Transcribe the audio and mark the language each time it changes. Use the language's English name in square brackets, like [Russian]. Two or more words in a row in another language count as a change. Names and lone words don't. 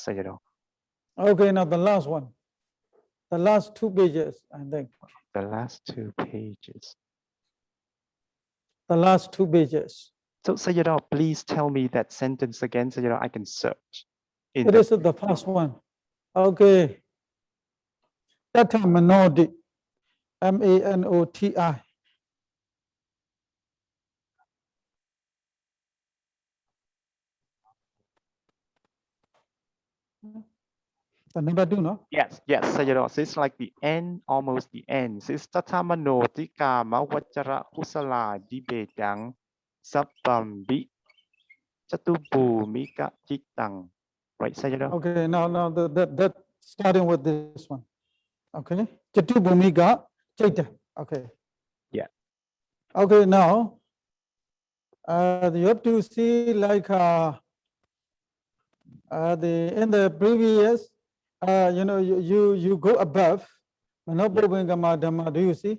[English] Okay, now the last one. The last 2 pages, I think. The last 2 pages. The last 2 pages. So Sayadaw, please tell me that sentence again, Sayadaw. I can search. In It is the first one. [Pali] Okay. Tata Manodi. Manoti. [English] The number 2, no? Yes, Sayadaw. So it's like the end, almost the end. So it's [Pali] tatamanotika mawachara kusala dibedang sabbambi chatubhumika chitang. [English] Right, Sayadaw? Okay, now that starting with this one. [Pali] Okay. Chatu Bhumika Chaita. Okay. [English] Yeah. Okay, now you have to see like in the previous you go above [Pali] Manobhubhingama Dhamma, [English] do you see?